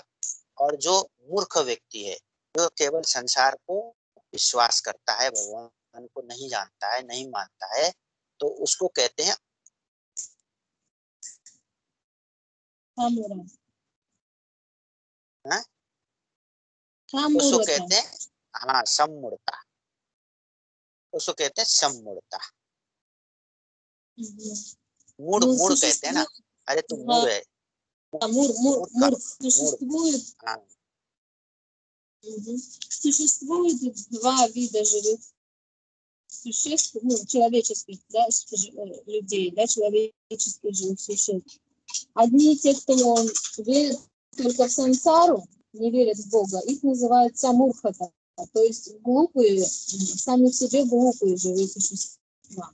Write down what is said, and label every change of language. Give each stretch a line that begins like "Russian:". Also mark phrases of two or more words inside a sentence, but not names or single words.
Hindi: और जो मूर्ख व्यक्ति है, जो केवल संसार को विश्वास करता है, भगवान को नहीं जानता है, नहीं मानता है, तो उसको कहते हैं उसको कहते हैं हाँ सम्मूढ़ता, उसको कहते हैं सम्मूढ़ता। मूढ़, मूढ़ कहते हैं ना, अरे तू मूढ़ है,
Russian: Существует два вида живых существ, человеческих, да, людей, да, человеческих живых существ. Одни те, кто верит только в сансару, не верят в Бога, их называют самурхата, то есть глупые, сами в себе глупые живые существа.